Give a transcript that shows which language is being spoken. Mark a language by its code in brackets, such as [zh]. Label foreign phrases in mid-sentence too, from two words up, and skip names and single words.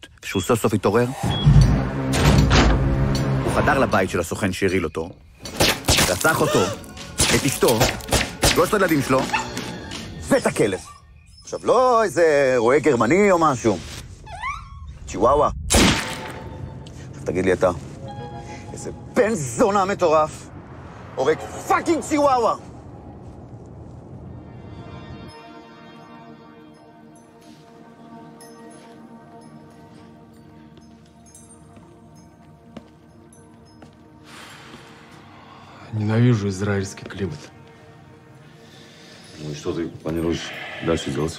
[he] כשהוא סוף סוף התעורר, הוא חדר לבית של הסוכן שהרעיל אותו, רצח אותו, את אשתו, 3 ילדים שלו, ואת הכלב. עכשיו, לא איזה רועה גרמני או משהו. צ'יוואווה. עכשיו תגיד לי אתה, איזה בן זונה מטורף, הורג פאקינג צ'יוואווה. [ru] Ненавижу израильский климат. Ну и что ты планируешь дальше делать?